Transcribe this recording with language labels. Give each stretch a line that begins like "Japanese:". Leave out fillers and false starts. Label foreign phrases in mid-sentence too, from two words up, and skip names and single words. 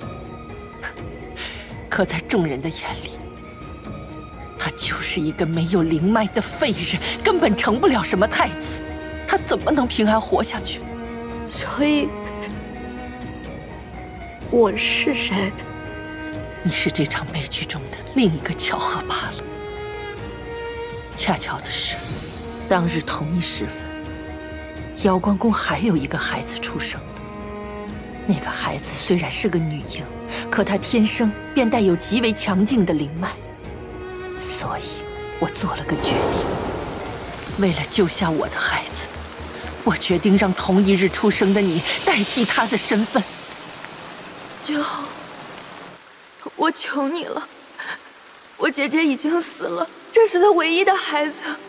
Chinese: 可在眾人的眼裡，他就是一個沒有靈脈的廢人，根本成不了什麼太子。他怎麼能平安活下去？所以，我是誰？你是這場悲劇中的另一個巧合罷了。恰巧的是，當日同一時分，瑤光宮還有一個孩子出生了。那個孩子雖然是個女嬰，可她天生便帶有極為強勁的靈脈，所以我做了個決定。為了救下我的孩子，我決定讓同一日出生的你代替他的身份。君後，我求你了，我姐姐已經死了，這是她唯一的孩子。